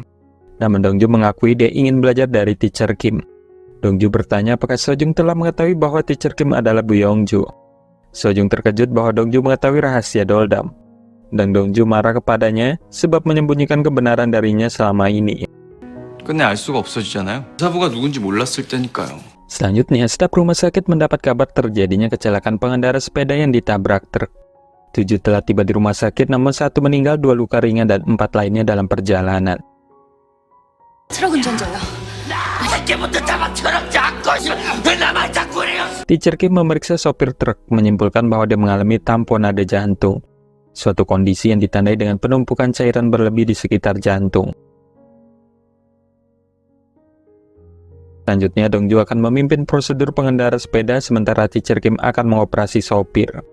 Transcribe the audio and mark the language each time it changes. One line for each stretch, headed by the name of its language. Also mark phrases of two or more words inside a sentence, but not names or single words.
Indonesian: Namun Dongju mengakui dia ingin belajar dari Teacher Kim. Dongju bertanya apakah Sojung telah mengetahui bahwa Teacher Kim adalah Bu Yongju. Sojung terkejut bahwa Dongju mengetahui rahasia Doldam. Dan Dongju marah kepadanya sebab menyembunyikan kebenaran darinya selama ini.
Korean: 끝내 알 수가 없어지잖아요. 사부가 누군지 몰랐을 때니까요.
Indonesian: Selanjutnya, staf rumah sakit mendapat kabar terjadinya kecelakaan pengendara sepeda yang ditabrak truk. 7 telah tiba di rumah sakit, namun 1 meninggal, 2 luka ringan, dan 4 lainnya dalam perjalanan.
Korean: 트럭 운전자요.
Indonesian: Teacher Kim memeriksa sopir truk, menyimpulkan bahwa dia mengalami tamponade jantung, suatu kondisi yang ditandai dengan penumpukan cairan berlebih di sekitar jantung. Selanjutnya, Dongju akan memimpin prosedur pengendara sepeda, sementara Teacher Kim akan mengoperasi sopir.